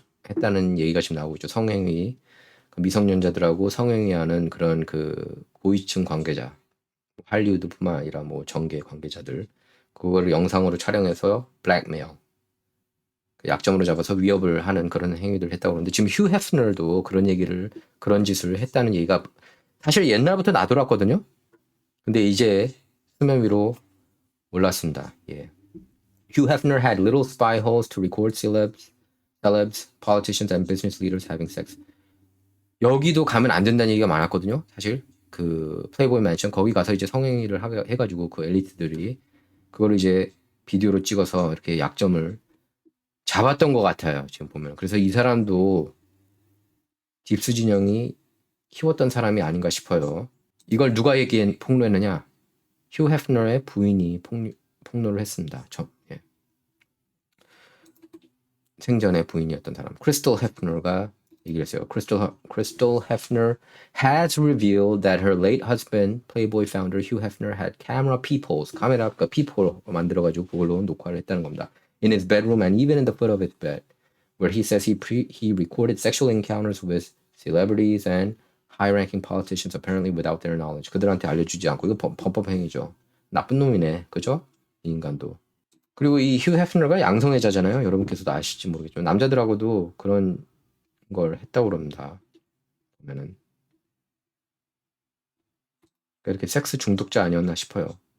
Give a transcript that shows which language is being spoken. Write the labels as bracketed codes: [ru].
[ko] 했다는 얘기가 지금 나오고 있죠. 성행위, 미성년자들하고 성행위하는 그런 그 고위층 관계자, 할리우드뿐만 아니라 뭐 정계 관계자들, 그거를 영상으로 촬영해서 블랙메일, 약점으로 잡아서 위협을 하는 그런 행위들을 했다고 그러는데, 지금 휴 헤프너도 그런 짓을 했다는 얘기가 사실 옛날부터 나돌았거든요. 근데 이제 수면 위로 올랐습니다. 예. [en] Hugh Hefner had little spy holes to record celebs, politicians, and business leaders having sex. [ko] 여기도 가면 안 된다는 얘기가 많았거든요. 사실 그 플레이보이 맨션 거기 가서 이제 성행위를 해가지고 그 엘리트들이 그걸 이제 비디오로 찍어서 이렇게 약점을 잡았던 것 같아요. 지금 보면. 그래서 이 사람도 딥스 진영이 키웠던 사람이 아닌가 싶어요. 이걸 누가 폭로했느냐? 휴 헤프너의 부인이 폭로를 했습니다. 예. 생전의 부인이었던 사람 크리스털 헤프너가 얘기를 했어요. [en] Crystal Hefner has revealed that her late husband, Playboy founder Hugh Hefner, had camera peepholes, [ko] 카메라가 peephole 만들어가지고 그걸로 녹화를 했다는 겁니다. [en] In his bedroom and even in the foot of his bed, where he says he recorded sexual encounters with celebrities and high-ranking politicians apparently without their knowledge. [ko] 그들한테 알려주지 않고 이거 범법 행위죠. 나쁜 놈이네, 그죠? 이 인간도. 그리고 이 휴 헤프너가 양성애자잖아요. 여러분께서도 아실지 모르겠지만 남자들하고도 그런 걸 했다고 그럽니다. 보면은 그러니까 이렇게 섹스 중독자 아니었나 싶어요.